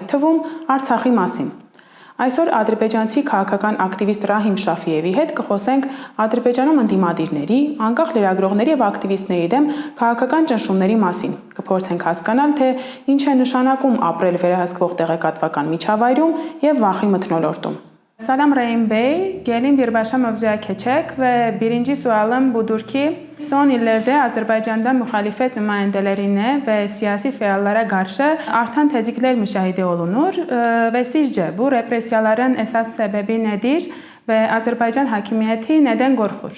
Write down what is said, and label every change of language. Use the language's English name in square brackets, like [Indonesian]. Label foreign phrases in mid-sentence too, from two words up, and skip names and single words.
[Armenian] թվում Արցախի մասին։ Այսօր ադրբեջանցի քաղաքական ակտիվիստ Ռահիմ Շաֆիևի հետ կխոսենք Ադրբեջանում ընդդիմադիրների, անկախ լրագրողների եւ ակտիվիստների դեմ քաղաքական ճնշումների մասին։ Կփորձենք հասկանալ, թե ինչ է նշանակում ապրել վերահսկվող տեղեկատվական միջավայրում եւ վախի մթնոլորտում։ [Azerbaijani] Salam Rəhim Bey, gelin birbaşa mövzuya keçək və birinci sualım budur ki, son illərdə Azərbaycanda müxalifət nümayəndələrinə və siyasi fəallara qarşı artan təzyiqlər müşahidə olunur və sizcə bu repressiyaların əsas səbəbi nədir və Azərbaycan hakimiyyəti nədən qorxur?